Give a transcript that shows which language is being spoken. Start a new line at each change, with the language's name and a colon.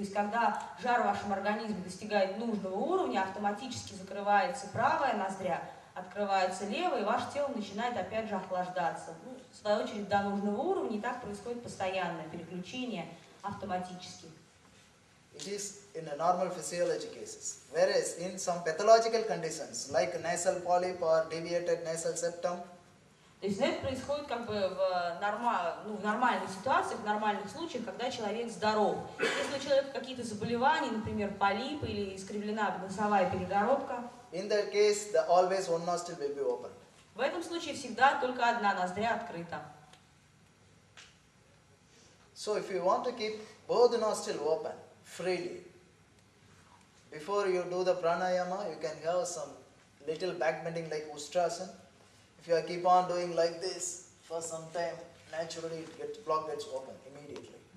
Russian: То есть, когда жар в вашем организме достигает нужного уровня, автоматически закрывается правая ноздря, открывается левая, и ваше тело начинает опять же охлаждаться. Ну, в свою очередь, до нужного уровня, и так происходит постоянное переключение автоматически.
English: It is in a normal physiology cases. Whereas in some pathological conditions, like nasal polyp or deviated nasal septum,
Russian: то есть это происходит как бы в нормальных ситуациях, в нормальных случаях, когда человек здоров. Если у человека какие-то заболевания, например, полипы или искривлена носовая перегородка,
English: in that case, always one nostril will be open.
Russian: в этом случае всегда только одна ноздря открыта.
English: So if you want to keep both nostrils open freely, before you do the pranayama, you can have some little back bending like ustrasana. If you keep on doing like this for some time, naturally block gets open immediately.